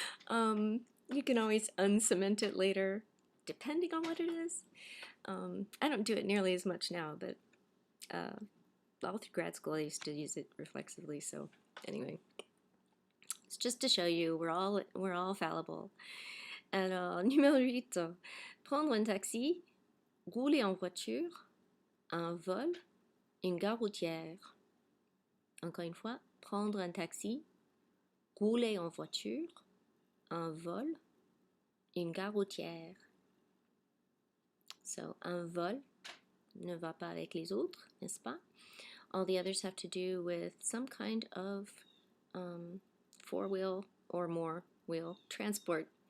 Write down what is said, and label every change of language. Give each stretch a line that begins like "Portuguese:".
English: You can always uncement it later, depending on what it is. I don't do it nearly as much now, but all through grad school I used to use it reflexively. So anyway, it's just to show you we're all fallible.
French: Alors, numéro 8, prendre un taxi, rouler en voiture, un vol, une gare routière. Encore une fois, prendre un taxi, rouler en voiture, un vol, une gare routière.
English: So,
French: un vol ne va pas avec les autres, n'est-ce pas?
English: All the others have to do with some kind of four-wheel or more wheel transport.